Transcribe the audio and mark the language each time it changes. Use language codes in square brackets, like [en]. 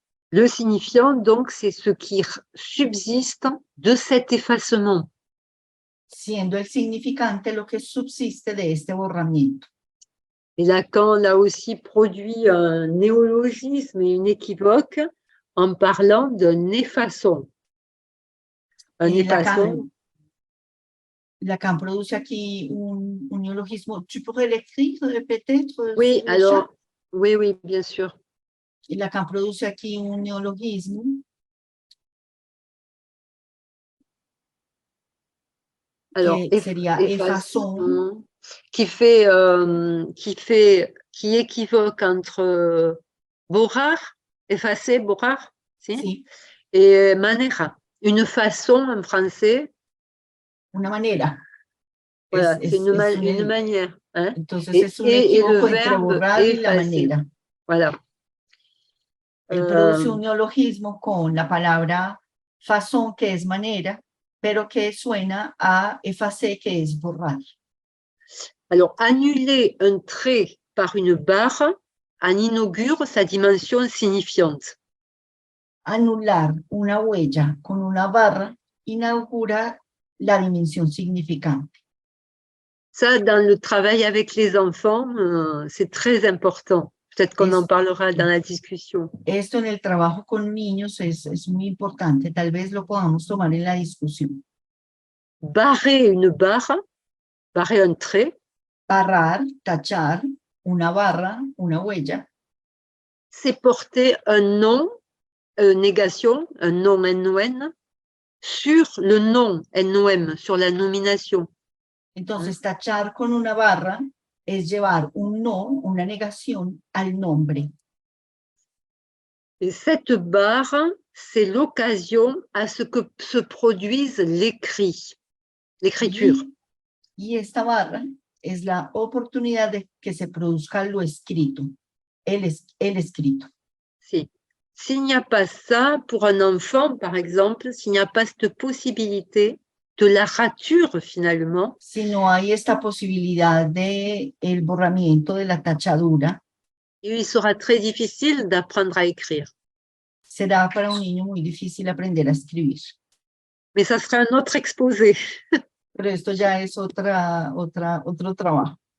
[fr] Le signifiant, donc, c'est ce qui subsiste de cet effacement. [es] Siendo el significante lo que subsiste de este borramiento. [fr] Et Lacan a aussi produit un néologisme et une équivoque en parlant d'un effacon. Un effacon. [es] Lacan produce aquí un néologisme. [fr] Tu pourrais l'écrire peut-être? Oui, alors, oui, bien sûr. [es] Et Lacan produce aquí un néologisme. [fr] Alors, [es] sería effacon. [fr] Qui équivoque entre borrar, effacer, borrar, [es] si? [fr] Et manera. Une façon en français. [es] Una manera. [fr] Voilà, c'est une manière. Hein? [es] Entonces es un equívoco entre borrar y la manera. [fr] Voilà. [es] Él produce un neologismo con la palabra façon, que es manera, pero que suena a effacer, que es borrar. [fr] Alors, annuler un trait par une barre en inaugure sa dimension signifiante. [es] Anular una huella con una barra inaugura la dimensión significante. [fr] Ça, dans le travail avec les enfants, c'est très important. Peut-être qu'on en parlera dans la discussion. [es] Esto en el trabajo con niños es muy importante. Tal vez lo podamos tomar en la discusión. [fr] Barrer une barre, barrer un trait. [es] Barrar, tachar, una barra, una huella. [fr] C'est porter un nom, négation, un nom NON, sur le nom NOM, sur la nomination. [es] Entonces, tachar con una barra es llevar un no, una negación al nombre. [fr] Et cette barre, c'est l'occasion à ce que se produise l'écrit, l'écriture. [es] Y esta barra es la oportunidad de que se produzca lo escrito, el escrito. Si. [fr] S'il n'y a pas ça, pour un enfant, par exemple, s'il n'y a pas cette possibilité de la rature, finalement, [es] Si no hay esta posibilidad de el borramiento de la tachadura, [fr] il sera très difficile d'apprendre à écrire. [es] será para un niño muy difícil aprender a escribir. [fr] Mais ça sera un autre exposé. [es] Pero esto ya es otro trabajo.